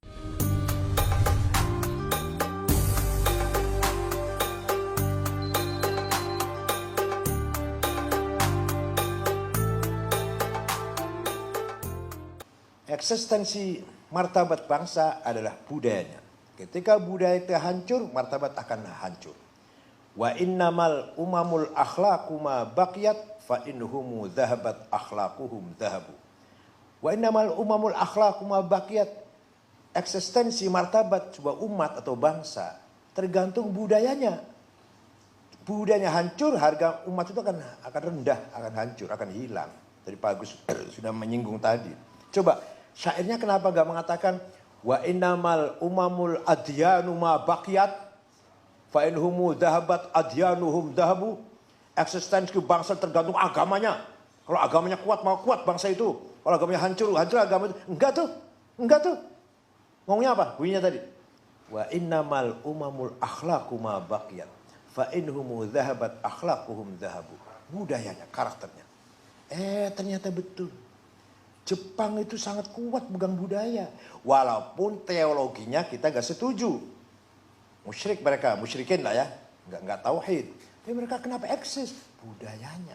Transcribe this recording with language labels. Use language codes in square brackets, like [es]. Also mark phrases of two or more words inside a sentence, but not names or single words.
[id] Eksistensi martabat bangsa adalah budayanya. Ketika budaya itu hancur, martabat akan hancur. [ar] وإنما الأمم الأخلاق ما بقيت فإن هم ذهبت أخلاقهم ذهبوا. وإنما الأمم الأخلاق ما بقيت. [id] Eksistensi martabat sebuah umat atau bangsa tergantung budayanya. Budayanya hancur, harga umat itu akan rendah, akan hancur, akan hilang. Tadi Pak Agus sudah menyinggung tadi. Coba syairnya kenapa gak mengatakan [ar] وإنما الأمم الأديان ما بقيت فإن هم ذهبت أديانهم ذهبوا. [id] Eksistensi bangsa tergantung agamanya. Kalau agamanya kuat, mau kuat bangsa itu. Kalau agamanya hancur, hancur agama itu. Enggak tuh. Ngomongnya apa? Bunyinya tadi. [ar] وإنما الأمم الأخلاق ما بقيت فإن هم ذهبت أخلاقهم ذهبوا. [id] Budayanya, karakternya. Ternyata betul. Jepang itu sangat kuat pegang budaya. Walaupun teologinya kita gak setuju. Musyrik mereka, musyrikin lah ya. Nggak tauhid. Tapi mereka kenapa eksis? Budayanya.